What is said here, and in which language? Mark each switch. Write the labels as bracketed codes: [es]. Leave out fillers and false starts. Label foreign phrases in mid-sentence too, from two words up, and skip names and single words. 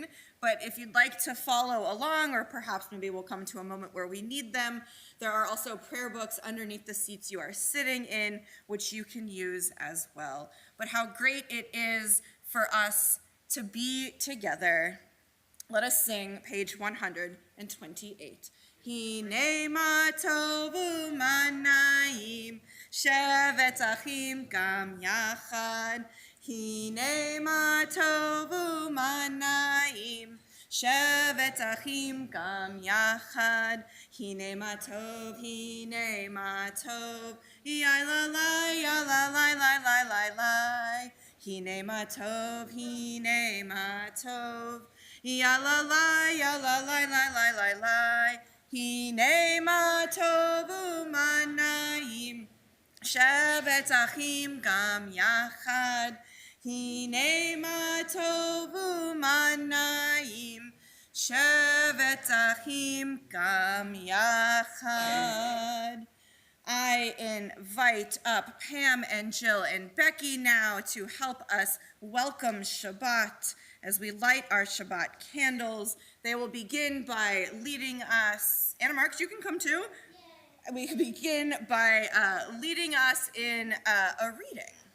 [en] But if you'd like to follow along, or perhaps maybe we'll come to a moment where we need them, there are also prayer books underneath the seats you are sitting in, which you can use as well. But how great it is for us to be together. Let us sing page 128. [he] הנה מה טוב ומה נעים, שבת אחים גם יחד. הנה מה טוב ומה נעים, שבת אחים גם יחד. הנה מה טוב, יי לה לה, יה לה לה לה לה לה לה. הנה מה טוב, יה לה לה, יה לה לה לה לה לה לה. הנה מה טוב ומה נעים, שבת אחים גם יחד, הנה מה טוב ומה נעים, שבת אחים גם יחד. [en] I invite up Pam and Jill and Becky now to help us welcome Shabbat as we light our Shabbat candles. They will begin by leading us. Anna Marks, you can come too. Yay. We begin by leading us in a reading.